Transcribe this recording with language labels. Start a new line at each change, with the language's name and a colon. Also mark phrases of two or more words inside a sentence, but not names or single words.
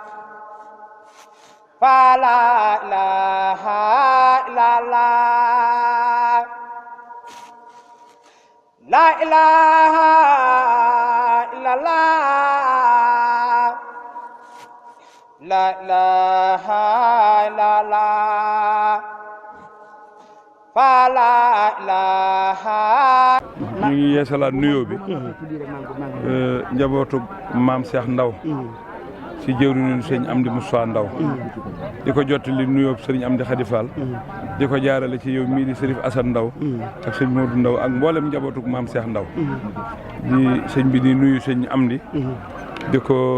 Arabic: فلا إله إلا الله لا إله إلا الله لا إله إلا الله فلا إله
Wolof: ñu ngi yeesalaat nuyoo bi njabootu maam Cheikh Ndaw ci jëwriñu sëñ Amdi Moussa Ndaw di ko jottali nuyoo sëriñ Amdi Khady Fall di ko jaarale ci yow mii di Sërif Assane Ndaw ak sëñ Modou Ndaw ak mboolem njabootu maam Cheikh Ndaw di sëñ bi di nuyu sëñ Amdi di ko